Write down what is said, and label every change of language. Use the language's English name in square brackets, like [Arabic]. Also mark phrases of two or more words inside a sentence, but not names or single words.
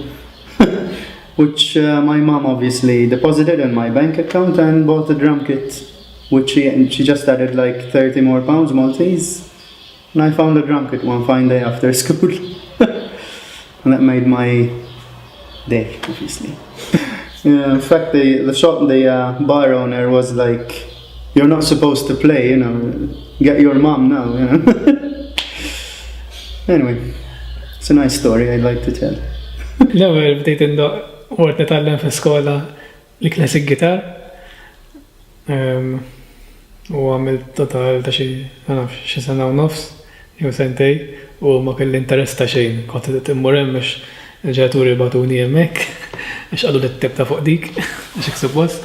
[English] Which my mom obviously deposited in my bank account and bought a drum kit, which she just added like 30 more pounds Maltese, and I found a drum kit one fine day after school, and that made my day, obviously. Yeah, in fact, the bar owner was like, "You're not supposed to play, get your mom now." Anyway, it's a nice story I'd like to tell. [Maltese] L-ewwel bdejt indoq waqt nitgħallem fl-iskola li [English] classic guitar. [Maltese] U għamilt total ta' xi sena u nofs, jew sentej, u ma kelli interess ta' xejn. Kont immur hemm biex il-ġenituri bagħtuni hemmhekk biex qalu li tibta fuq dik biex iksib post.